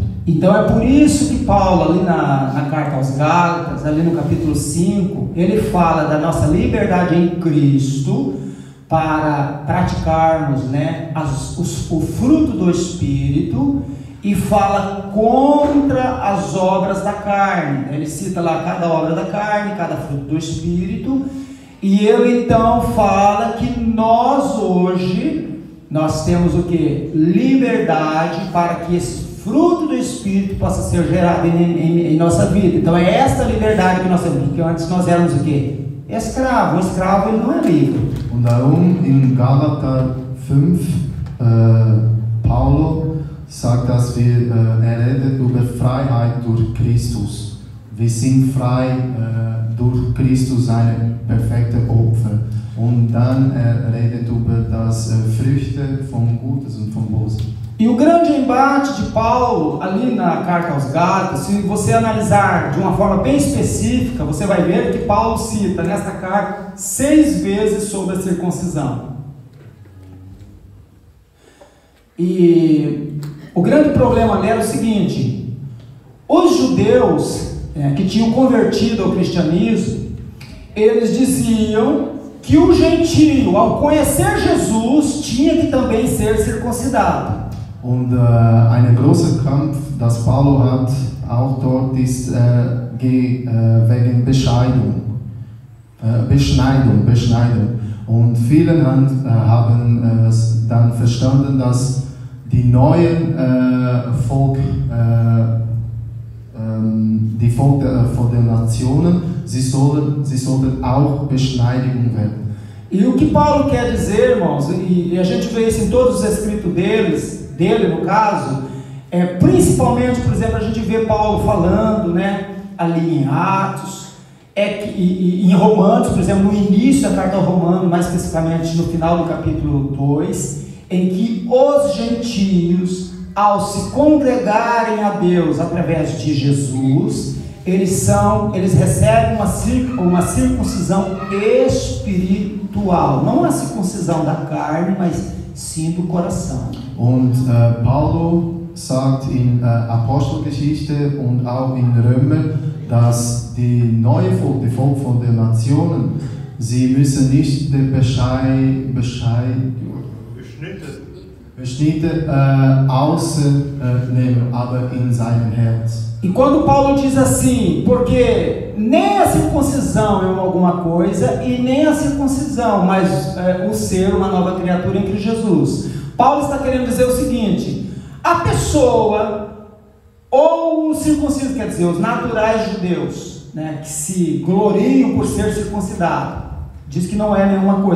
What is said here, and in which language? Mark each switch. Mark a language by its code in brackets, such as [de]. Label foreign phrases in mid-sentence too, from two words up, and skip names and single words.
[pt] Então é por isso que Paulo, ali na carta aos Gálatas, ali no capítulo 5, ele fala da nossa liberdade em Cristo para praticarmos, né, o fruto do Espírito, e fala contra as obras da carne. Ele cita lá cada obra da carne, cada fruto do Espírito, e ele então fala que nós hoje, nós temos o que? Liberdade para que esse fruto do Espírito possa ser gerado em nossa vida. Então é esta liberdade que nós temos, porque antes nós éramos o que? Escravo. O escravo, ele não é livre. [de] Und darum in Galater 5, Paulo sagt, dass wir redet über Freiheit durch Christus. Wir sind frei durch Christus, sein perfekter Opfer. Und dann redet über das Früchte vom Gutes und vom Bösen. [pt] E o grande embate de Paulo, ali na carta aos Gálatas, se você analisar de uma forma bem específica, você vai ver que Paulo cita nesta carta 6 vezes sobre a circuncisão. E o grande problema dela é o seguinte: os judeus que tinham convertido ao cristianismo, eles diziam que o gentio, ao conhecer Jesus, tinha que também ser circuncidado. [de] Und ein großer Kampf, das Paulo hat, auch dort ist wegen Beschneidung. Und viele haben dann verstanden, dass die neuen die Volk von den Nationen, sie sollten auch beschneidigt werden. [pt] E o que Paulo quer dizer, irmãos, e a gente vê isso em todos os escritos dele no caso, principalmente, por exemplo, a gente vê Paulo falando, né, ali em Atos, que em Romanos, por exemplo, no início da carta ao Romano, mais especificamente no final do capítulo 2, em que os gentios, ao se congregarem a Deus através de Jesus, eles recebem uma circuncisão espiritual, não a circuncisão da carne, mas sim do coração. [de] Und Paulo sagt in Apostelgeschichte und auch in Römer, dass die neue Volk, die Volk von den Nationen, sie müssen nicht die Beschnitte ausnehmen, aber in seinem Herz. [pt] E quando Paulo diz assim, porque nem a circuncisão é alguma coisa e nem a circuncisão, mas o ser uma nova criatura em Cristo Jesus. Paulo está querendo dizer o seguinte: a pessoa Ou os circuncisos, quer dizer, os naturais judeus, né, que se gloriam por ser circuncidado, diz que não é nenhuma coisa.